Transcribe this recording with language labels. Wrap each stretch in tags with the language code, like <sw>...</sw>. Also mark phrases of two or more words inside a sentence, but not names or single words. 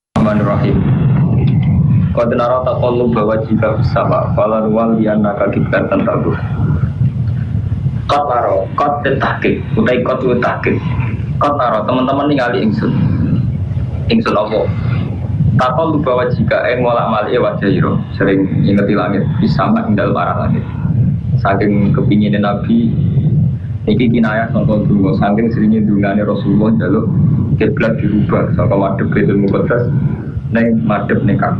<ar>بسم الله الرحمن الرحيم قد نرى تقلب وجهك في السماء فلنولينك قبلة ترضاها. قد نرى قد تحقيق utai قد تحقيق. قد نرى</ar> <jv>teman-teman ningali ingsun. Ingsun apa?</jv> <ar>تقلب وجهك</ar> <jv>ngolak-malik wajah ira sering ingeti langit bisa ing dalem arah langit. Saking kepingine Nabi iki kinayah sangka dungo saking seringe dungane Rasulullah njaluk kiblat dirubah saka madhep Baitul Muqaddas ning madhep ning Ka'bah.</jv>